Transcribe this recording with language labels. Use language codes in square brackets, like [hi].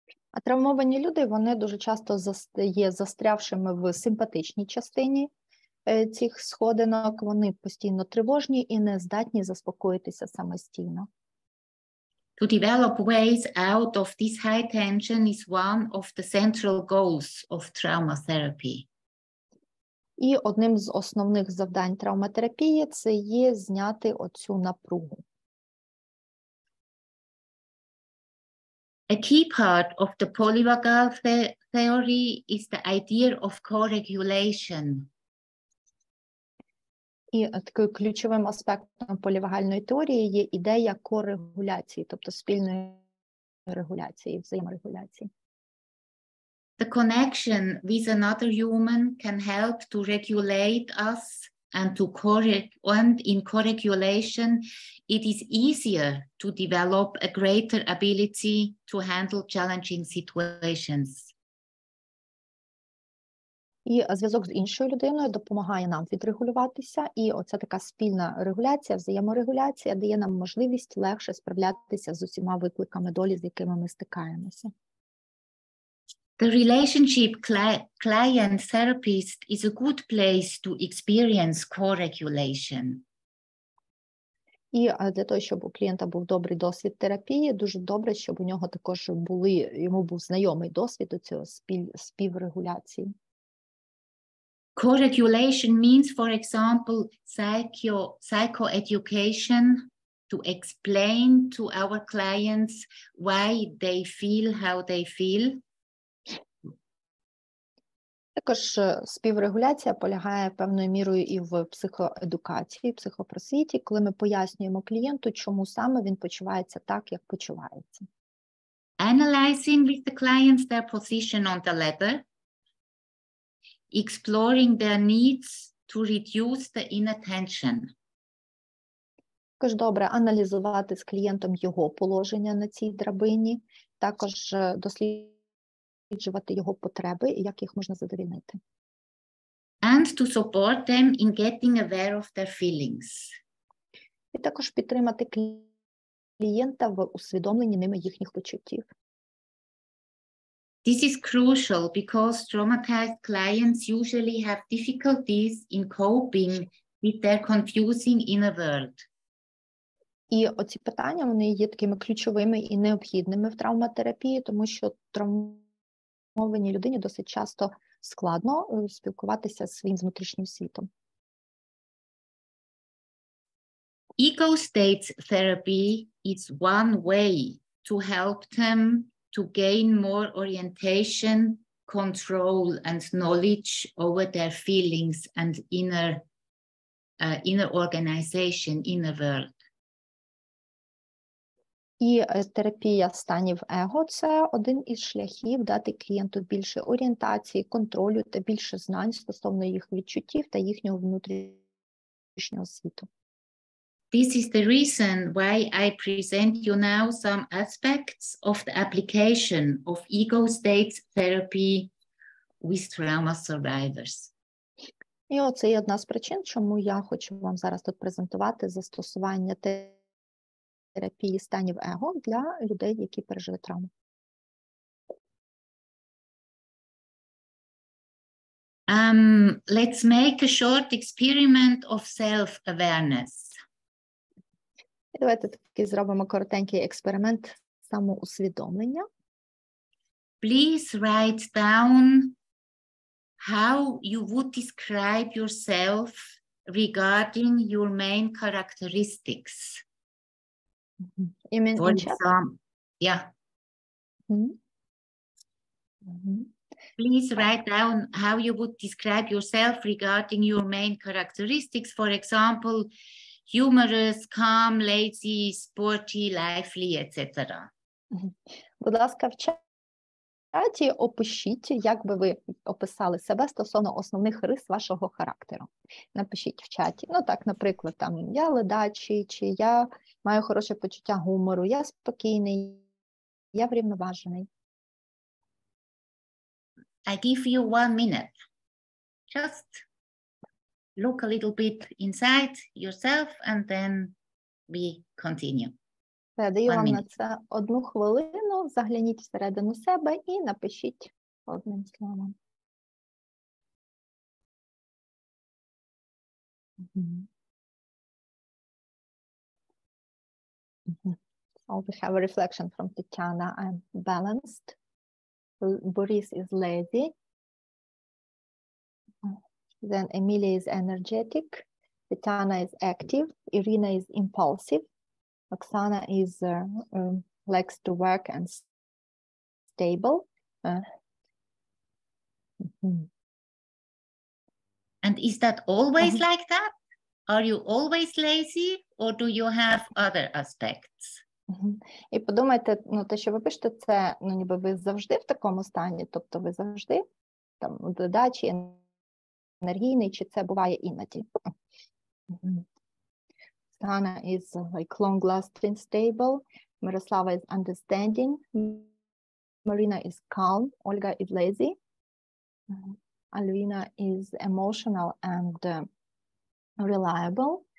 [uk] А травмовані люди, вони дуже часто є застрявшими в симпатичній частині цих сходинок, вони постійно тривожні і не здатні заспокоїтися самостійно. [en] To develop ways out of this high tension is one of the central goals of travmaterapy. [uk] І одним з основних завдань травматерапії – це є зняти оцю напругу. [en] A key part of the polyvagal theory is the idea of co-regulation. [uk] І таким ключовим аспектом полівагальної теорії є ідея корегуляції, тобто спільної регуляції, взаєморегуляції. [en] The connection with another human can help to regulate us and in co-regulation it is easier to develop a greater ability to handle challenging situations. [uk] І зв'язок з іншою людиною допомагає нам відрегулюватися, і оця така спільна регуляція, взаєморегуляція дає нам можливість легше справлятися з усіма викликами долі, з якими ми стикаємося. [en] The relationship client-therapist is a good place to experience co-regulation. [uk] І для того, щоб у клієнта був добрий досвід терапії, дуже добре, щоб у нього також йому був знайомий досвід у цього співрегуляції. [en] Co-regulation means, for example, psychoeducation, to explain to our clients why they feel how they feel. [uk] Також співрегуляція полягає певною мірою і в психоедукації, психопросвіті, коли ми пояснюємо клієнту, чому саме він почувається так, як почувається. [en] Analyzing with the clients their position on the ladder, exploring their needs to reduce the inattention. [uk] Також добре аналізувати з клієнтом його положення на цій драбині, також досліджувати його потреби і як їх можна задовольнити. [en] And to support them in getting aware of their feelings. [uk] І також підтримати клієнта в усвідомленні ними їхніх почуттів. [en] This is crucial because traumatized clients usually have difficulties in coping with their confusing inner world. [uk] І оці питання, вони є такими ключовими і необхідними в травматерапії, тому що травмованій людині досить часто складно спілкуватися зі своїм внутрішнім світом. [en] Ego states therapy is one way to help them to gain more orientation, control, and knowledge over their feelings and inner organization, inner world. [uk] І терапія станів его – це один із шляхів дати клієнту більше орієнтації, контролю та більше знань стосовно їх відчуттів та їхнього внутрішнього світу. [en] This is the reason why I present you now some aspects of the application of ego states therapy with trauma survivors. [uk] І оце є одна з причин, чому я хочу вам зараз тут презентувати застосування терапії станів его для людей, які пережили травму. [en] Let's make a short experiment of self-awareness. [uk] Давайте таки зробимо коротенький експеримент самоусвідомлення. [en] Please write down how you would describe yourself regarding your main characteristics. You mean For in chat? example, yeah. Please write down how you would describe yourself regarding your main characteristics. For example, humorous, calm, lazy, sporty, lively, etc. [uk] Будь ласка, в чаті опишіть, як би ви описали себе стосовно основних рис вашого характеру. Напишіть в чаті. Ну так, наприклад, там я ледачий, чи я маю хороше почуття гумору, я спокійний, я врівноважений. [en] I give you 1 minute. Just look a little bit inside yourself and then we continue. [uk] Я даю вам на це 1 хвилину, загляніть всередину себе і напишіть одним словом. [en] So we have a reflection from Tatiana. I'm balanced. Boris is lazy. Then Emilia is energetic. Tatiana is active. Irina is impulsive. Oksana is likes to work and stable. And is that always like that? Are you always lazy or do you have other aspects? [uk] І подумайте, те, що ви пишете, це, ніби ви завжди в такому стані, тобто ви завжди там ледачий, енергійний, чи це буває іноді? [en] Sana is like long-lasting, stable. Miroslava is understanding. Marina is calm. Olga is lazy. Alvina is emotional and reliable.